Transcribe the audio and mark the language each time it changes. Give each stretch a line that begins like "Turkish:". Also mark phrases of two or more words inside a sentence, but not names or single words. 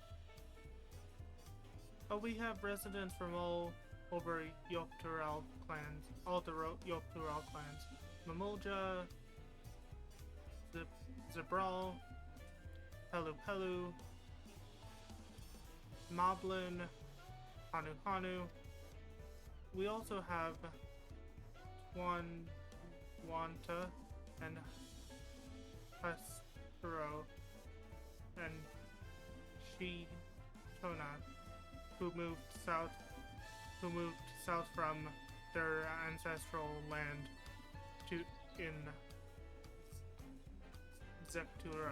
English: Oh, we have residents from all over Yoktural clans, all the Yoktural clans. Mamulja, Zabral, Pelu Pelu, Moblin, Hanu Hanu. We also have Wanta and Hastro and Shitona, who moved south from their ancestral land in Zeptura.